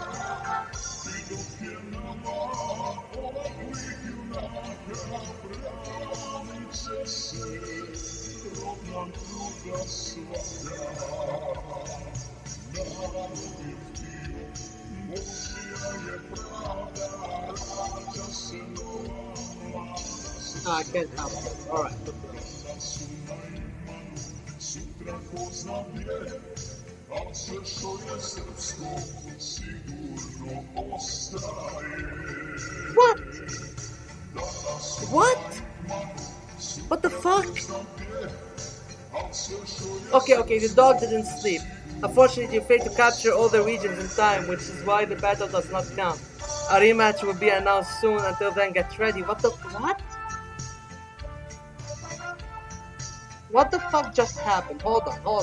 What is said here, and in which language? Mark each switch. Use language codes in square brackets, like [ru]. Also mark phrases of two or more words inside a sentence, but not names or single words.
[sr] I dok je nama ovakvih junaka, branit će se rodna gruda svaka. Narod je htio, Božija je pravda, rađa se nova mlada. [en] I can't help it. Alright. [sr] Kada su na imanu, sutra ko zna gdje, a sve što je srpsko sigurno ostaje. [en] What? [sr] Danas su [en] What? [sr] na imanu, [en] What the [sr] sutra [en] fuck? [sr] ko zna gdje, a sve što je [en] Okay, the dog didn't sleep. Unfortunately, you failed to capture all the regions in time, which is why the battle does not count. A rematch will be announced soon. Until then, get ready. What? What the fuck just happened? Hold it.